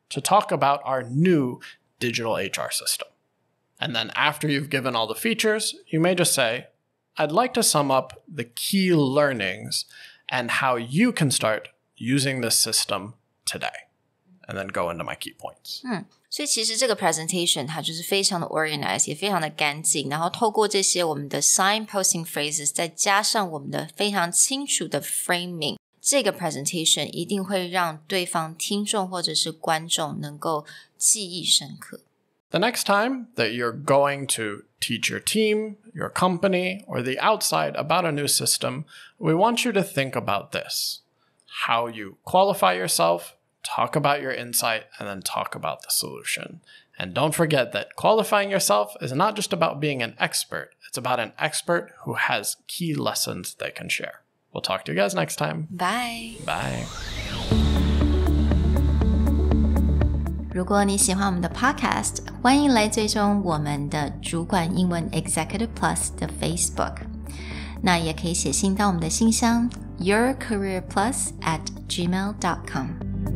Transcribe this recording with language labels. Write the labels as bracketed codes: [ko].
[en] to talk about our new digital HR system. And then after you've given all the features, you may just say, I'd like to sum up the key learnings and how you can start using this system today. And then go into my key points. [zh] 所以其实这个 presentation 它就是非常的 organized 也非常的干净，然后透过这些我们的 signposting phrases 再加上我们的非常清楚的 framing， 这个 presentation 一定会让对方听众或者是观众能够记忆深刻。 [en] The next time that you're going to teach your team, your company, or the outside about a new system, we want you to think about this. How you qualify yourself, talk about your insight, and then talk about the solution. And don't forget that qualifying yourself is not just about being an expert. It's about an expert who has key lessons they can share. We'll talk to you guys next time. Bye. Bye. [zh] 如果你喜欢我们的 podcast， 欢迎来追踪我们的主管英文 Executive Plus 的 Facebook。那也可以写信到我们的信箱yourcareerplus@gmail.com。